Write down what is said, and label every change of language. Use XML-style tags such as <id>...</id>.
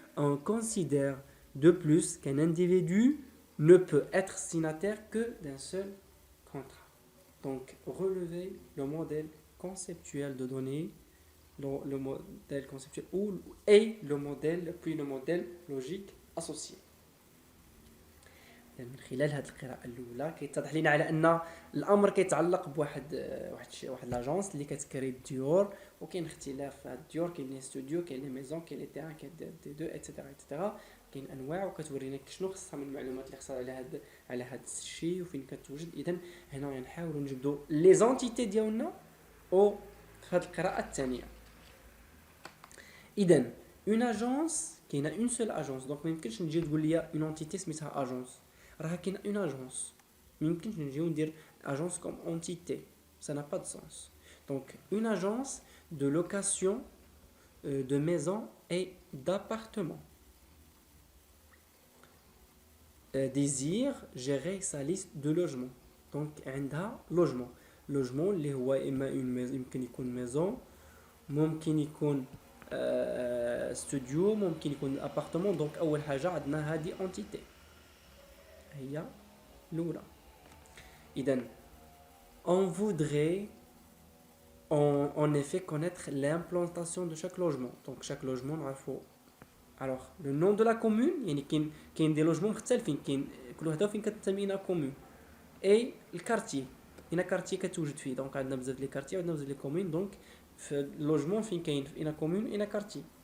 <fr>On considère de plus qu'un individu ne peut être signataire que d'un seul contrat. Donc, relevez le modèle conceptuel de données, le modèle conceptuel et le modèle logique associé.</fr> <ar>من خلال هذه القراءة الأولى كيتضح لنا على أن الأمر كيتعلق بواحد لاجونس اللي كتكري الديور، وكاين اختلاف في هاد الديور، كاين لي استوديو، كاين لي ميزون، كاين لي تيران، كاين دي دو ايتترا، كاين انواع، وكتورينا شنو خصها من المعلومات اللي خصها على هاد الشيء وفين كتوجد. اذا هنا غنحاولوا نجبدوا لي زونتيتي ديالنا او في هاد القراءة الثانية. اذا اون اجونس كاينه اون سول اجونس، دونك ما يمكنش نجي تقول لي اون انتيتي سميتها اجونس، راه كاين اون اجونس، ما يمكنش نجيو ندير اجونس كوم انتيتي،</ar> <fr>ça n'a pas de sens. Donc une agence de location de maisons et d'appartements désire gérer sa liste de logements.</fr> <ar>Donc عندها logement اللي هو اما يمكن يكون maison، ممكن يكون studio، ممكن يكون appartement. donc اول حاجه عندنا هذه entité هي الأولى.</ar> <fr>إذن on voudrait en effet connaître l'implantation de chaque logement.</fr> <ar>donc chaque logement نعرفو.</ar> <fr>alors le nom de la commune،</fr> <ar>يعني كاين دي لوجمون مختلفين، كاين كل وحده فين كتسمينا كومون، اي الكارتي هنا كارتي كتوجد فيه. دونك عندنا بزاف لي كارتي وعندنا بزاف لي كومون، دونك في اللوجمون فين كاين هنا كومون هنا كارتي.</ar>